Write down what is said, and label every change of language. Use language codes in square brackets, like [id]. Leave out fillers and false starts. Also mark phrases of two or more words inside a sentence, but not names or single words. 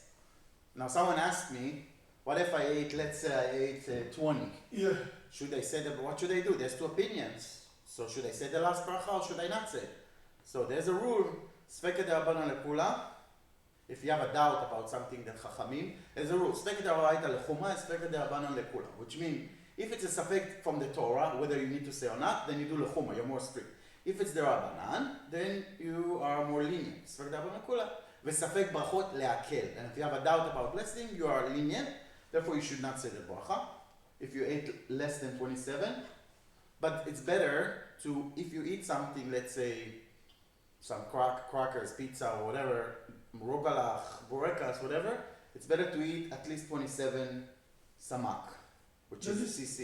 [en] Now, someone asked me, what if I ate, let's say I ate 20? Yeah. Should I say that? What should I do? There's 2 opinions. So should I say the last bracha or should I not say? So there's a rule. [arc] ספיקא דרבנן לקולא. [en] If you have a doubt about something that chachamim, there's a rule. [arc] ספיקא דאורייתא לחומרא, ספיקא דרבנן לקולא. [en] Which means, if it's a safek from the Torah, whether you need to say or not, then you do lechuma, you're more strict. If it's the Rabbanan, then you are more lenient. [arc] ספיקא דרבנן לקולא. [he] וספק ברכות להקל. [en] And if you have a doubt about blessing, you are lenient. Therefore, you should not say the bracha if you ate less than 27. But it's better to, if you eat something, let's say some crackers, pizza, or whatever, rogalach, borekas, whatever, it's better to eat at least 27 samak, which is cc.